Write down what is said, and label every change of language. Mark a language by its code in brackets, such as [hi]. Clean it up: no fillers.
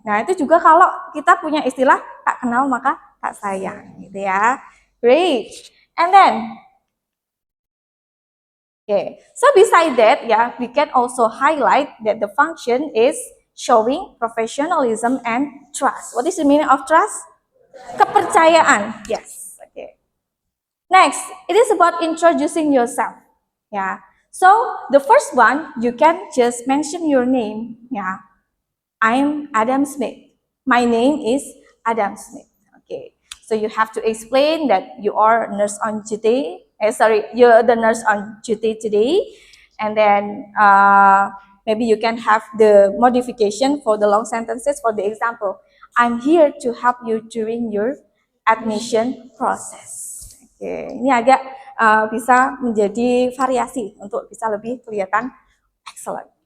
[id] Nah, itu juga kalau kita punya istilah tak kenal maka tak sayang, gitu ya. [en] Great. And then, okay. So beside that, we can also highlight that the function is showing professionalism and trust. What is the meaning of trust? Kepercayaan. Yes. Okay. Next, it is about introducing yourself. Yeah. So the first one, you can just mention your name. Yeah. I'm Adam Smith. My name is Adam Smith. Okay. So you have to explain that you are nurse on duty. You're the nurse on duty today. And then maybe you can have the modification for the long sentences. For the example, I'm here to help you during your admission process. [id] Oke, ini agak bisa menjadi variasi untuk bisa lebih kelihatan excellent.